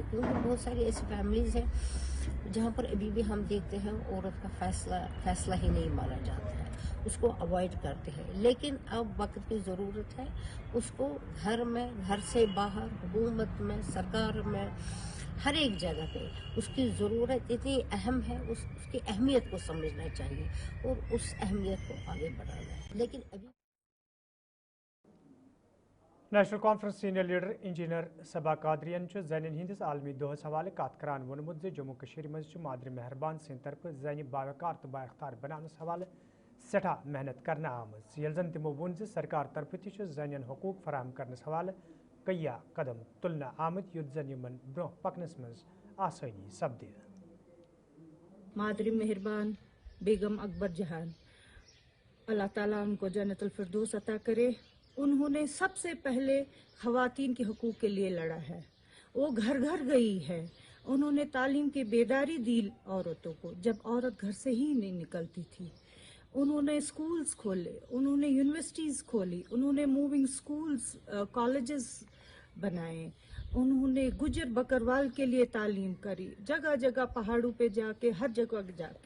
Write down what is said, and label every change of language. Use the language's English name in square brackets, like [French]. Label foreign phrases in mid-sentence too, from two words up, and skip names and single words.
[Urdu] کیونکہ بہت ساری ایسی فیملیز ہیں جہاں پر ابھی بھی ہم دیکھتے ہیں عورت کا فیصلہ ہی نہیں مانا جاتا ہے، اس کو اوائڈ کرتے ہیں، لیکن اب وقت کی ضرورت ہے اس کو گھر میں، گھر سے باہر، حکومت میں، سرکار میں، ہر ایک جگہ پہ اس کی ضرورت اتنی اہم ہے، اس کی اہمیت کو سمجھنا چاہیے اور اس اہمیت کو آگے بڑھانا ہے۔ لیکن ابھی [Kashmiri] نیشنل کانفرنس [English] senior leader engineer [Kashmiri] صبا قادریان زنین ہندس عالمی دہس حوالہ کت کران وونمت جموں کشمیر مز مادر مہربان سند طرف زنہ باوقار تو با اختیار بنانس حوالہ سٹھا محنت کرنے آمت، یل زن تمو وون سرکار طرف تہ زنین حقوق فراہم کرنس حوالہ کئی قدم تلنے آمت یت زن یمن برہ پکنس مز آسانی سپدے۔ [Urdu] مادر مہربان بیگم اکبر جہان، اللہ تعالیٰ ان کو جنت الفردوس عطا کرے۔ انہوں نے سب سے پہلے خواتین کے حقوق کے لیے لڑا ہے، وہ گھر گھر گئی ہے، انہوں نے تعلیم کی بیداری دی عورتوں کو جب عورت گھر سے ہی نہیں نکلتی تھی، انہوں نے اسکولز کھولے، انہوں نے یونیورسٹیز کھولی، انہوں نے [English] moving schools [Urdu] کالجز بنائے، انہوں نے گجر بکروال کے لیے تعلیم کری، جگہ جگہ پہاڑوں پہ جا کے، ہر جگہ جا کے۔